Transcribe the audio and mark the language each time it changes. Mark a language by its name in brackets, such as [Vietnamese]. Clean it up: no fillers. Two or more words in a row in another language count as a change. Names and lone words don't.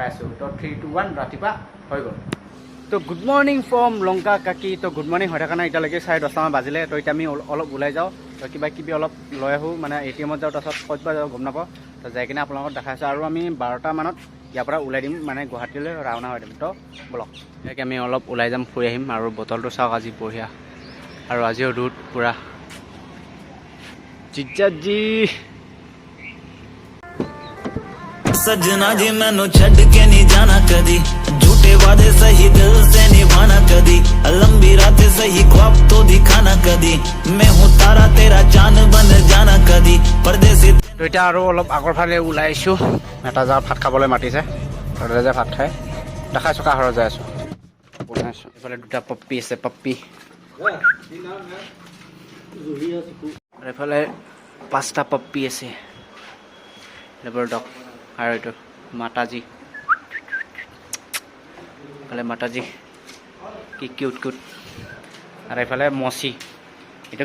[Assamese] আছোঁ তো 3, 2, 1 ৰাতিপুৱা হৈ গ'ল তো [English] good morning from Lanka Kaki [Assamese] তো [English] good morning [Assamese] হৈ থকা নাই এতিয়ালৈকে 10:30 বাজিলে তো এতিয়া আমি অলপ ওলাই যাওঁ তো কিবা কিবি অলপ লৈ আহোঁ মানে ATMত যাওঁ তাৰপিছত ক'ত বা যাওঁ গম নাপাওঁ তো যাই কিনে আপোনালোকক দেখাইছোঁ আৰু আমি 12টা মানত ইয়াৰ পৰা ওলাই দিম মানে গুৱাহাটীলৈ ৰাওনা হৈ দিম তো বলক ইয়াকে আমি অলপ ওলাই যাম ফুৰি আহিম আৰু বতৰটো চাওক আজি বঢ়িয়া আৰু আজিও ৰ'দ পূৰা জিজাজি [Punjabi] ਸਜਣਾ ਜੀ ਮੈਨੂੰ ਛੱਡ ਕੇ ਨਹੀਂ ਜਾਣਾ ਕਦੀ ਝੂਠੇ ਵਾਅਦੇ ਸਹੀ ਦਿਲ ਸੇ ਨਿਭਾਣਾ ਕਦੀ ਲੰਬੀ ਰਾਤੇਂ ਸਹੀ ਖ੍ਵਾਬ ਤੋ ਦਿਖਾਣਾ ਕਦੀ ਮੈਂ ਹੂੰ ਤਾਰਾ ਤੇਰਾ ਚਾਂਦ ਬਨ ਜਾਣਾ ਕਦੀ ਪਰਦੇਸੀ [Assamese] তো এতিয়া আৰু অলপ আগৰ ফালে ওলাই আহিছোঁ এটা জাত ভাত খাবলৈ মাতিছে তাতে যে ভাত খাই দেখাইছোঁ কাষৰত যাই আছোঁ বনাইছোঁ এইফালে দুটা পপ্পি আছে পপ্পি এইফালে 5টা পপ্পি আছে [English] labour dog [Assamese] আৰু এইটো মাতাজী এইফালে মাতাজী কি কিউট আৰু এইফালে মচি এইটো